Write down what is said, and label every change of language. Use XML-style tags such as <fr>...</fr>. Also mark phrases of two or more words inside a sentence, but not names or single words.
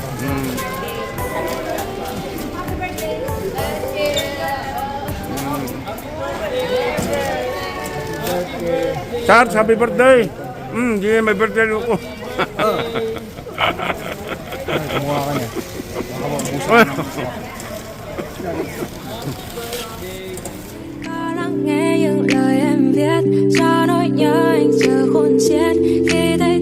<en>Charles, happy birthday.</en> <tl>Hindi, may birthday ko. Kumuha ka niya.</tl> <vi>lắng nghe những lời em viết cho nỗi nhớ anh giờ khôn xiết khi thấy</vi>